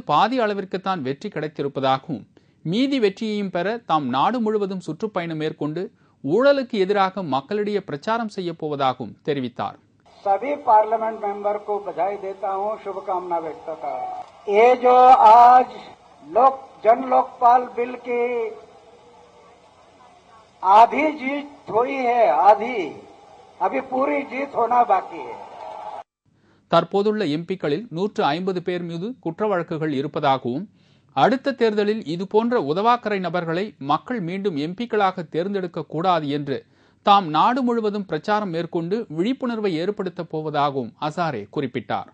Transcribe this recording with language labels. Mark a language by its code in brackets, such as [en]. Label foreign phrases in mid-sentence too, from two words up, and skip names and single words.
[ta] பாதி அளவிற்குத்தான் வெற்றி கிடைத்திருப்பதாகவும் மீதி வெற்றியையும் பெற தாம் நாடு முழுவதும் சுற்றுப்பயணம் மேற்கொண்டு ஊழலுக்கு எதிராக மக்களிடையே பிரச்சாரம் செய்ய போவதாகவும் தெரிவித்தார். [hi] सभी [en] parliament member [hi] को बधाई देता हूं, शुभकामना व्यक्त करता हूं. ये जो आज जन लोकपाल बिल की आधी जीत हुई है, आधी अभी पूरी जीत होना बाकी है. [ta] தற்போதுள்ள எம்பிக்களில் 150 பேர் மீது குற்ற வழக்குகள் இருப்பதாகவும் அடுத்த தேர்தலில் இதுபோன்ற உதவாக்கரை நபர்களை மக்கள் மீண்டும் எம்பிக்களாக தேர்ந்தெடுக்க கூடாது என்று தாம் நாடு முழுவதும் பிரச்சாரம் மேற்கொண்டு விழிப்புணர்வை ஏற்படுத்தப் போவதாகவும் ஹசாரே குறிப்பிட்டார்.